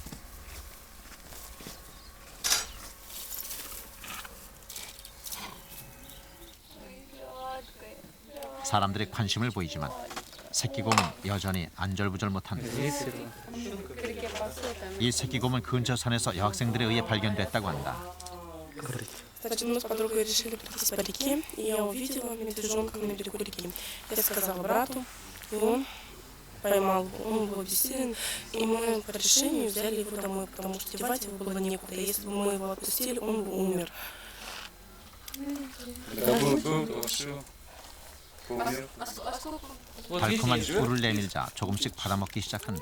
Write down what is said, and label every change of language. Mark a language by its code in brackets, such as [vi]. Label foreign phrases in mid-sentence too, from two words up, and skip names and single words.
[ko] 사람들의 관심을 보이지만 새끼곰은 여전히 안절부절 못한다. 이 새끼곰은 근처 산에서 여학생들에 의해 발견됐다고 한다. [ru] Значит, мы с подругой решили пройтись по реке, и я увидела медвежонка на берегу реки. Я сказала брату, и он поймал, он был бессилен, и мы по решению взяли его домой, потому что девать его было некуда. Если бы мы его отпустили, он бы умер. [ko] 달콤한 꿀을 내밀자 조금씩 받아먹기 시작한다.